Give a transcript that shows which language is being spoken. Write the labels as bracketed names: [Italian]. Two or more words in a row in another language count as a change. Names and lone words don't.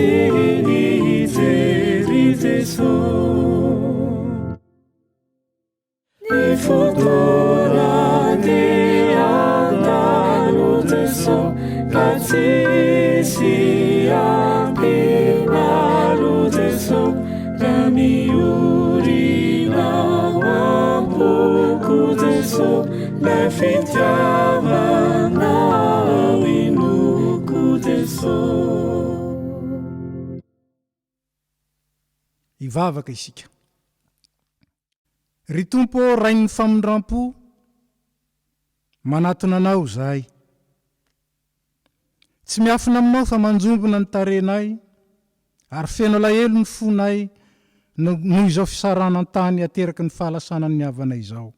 [Malagasy] sinijeri Jesu ni futura di andalo Jesu kasih api malu Jesu kami urina wapuku Jesu lefitiava na winuku Jesu. Ivavaka isika. Ry Tompo rain'ny famindram-po manatona anao zahay. Tsy miafina aminao fa manjombona ny tarenay ary feno alahelo ny fonay noho izao fisarana an-tany ateraky ny fahalasana ny havana izao.